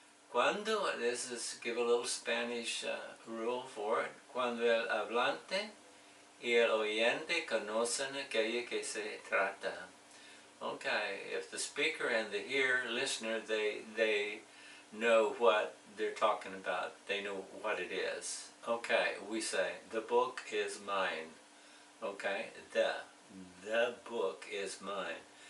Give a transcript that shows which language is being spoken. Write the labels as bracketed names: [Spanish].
[English] Cuando, this is, give a little Spanish rule for it. [Spanish] Cuando el hablante y el oyente conocen aquello que se trata. [English] Okay, if the speaker and the listener, they know what they're talking about. They know what it is. Okay, we say, the book is mine. Okay, the book is mine.